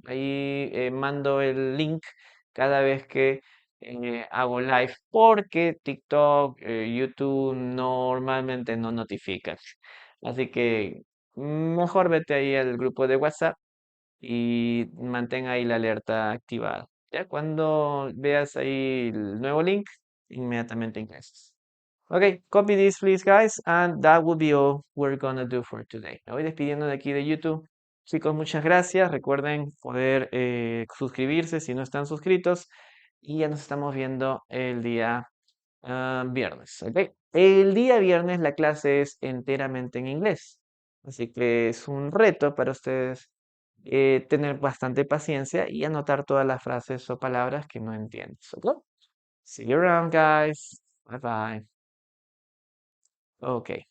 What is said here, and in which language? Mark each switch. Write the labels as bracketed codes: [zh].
[es] Ahí mando el link cada vez que hago live porque TikTok, YouTube normalmente no notifican. Así que mejor vete ahí al grupo de WhatsApp y mantén ahí la alerta activada. Ya cuando veas ahí el nuevo link, inmediatamente ingresas. [en] Ok, copy this please guys, and that will be all we're gonna do for today. [es] Me voy despidiendo de aquí de YouTube. Chicos, muchas gracias. Recuerden poder suscribirse si no están suscritos. Y ya nos estamos viendo el día viernes. ¿Ok? El día viernes la clase es enteramente en inglés. Así que es un reto para ustedes tener bastante paciencia y anotar todas las frases o palabras que no entiendes. ¿Ok? [en] See you around, guys. Bye bye. Ok.